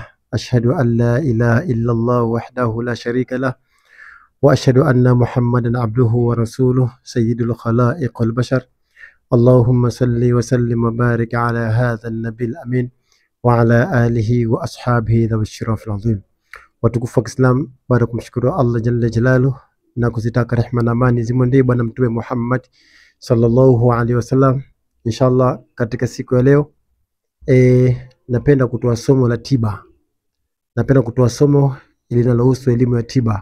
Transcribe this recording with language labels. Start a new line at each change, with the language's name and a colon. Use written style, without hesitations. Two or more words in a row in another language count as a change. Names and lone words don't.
Arabic: أشهد أن لا إله إلا الله وحده لا شريك له وأشهد أن محمدا عبده ورسوله سيد الخلائق والبشر. اللهم صل وسلم وبارك على هذا النبي الأمين وعلى آله وأصحابه ذوي الشرف العظيم.
Swahili: Watukufu wa Islam, baada kumshukuru Allah
Arabic: جل جلاله
Swahili: na kuzitaka rehema na amani zimwendee bwana mtume Muhammad
Arabic: صلى الله عليه وسلم.
Swahili: Inshallah katika siku ya leo napenda kutoa somo la tiba. Napenda kutoa somo linalohusu elimu ya tiba.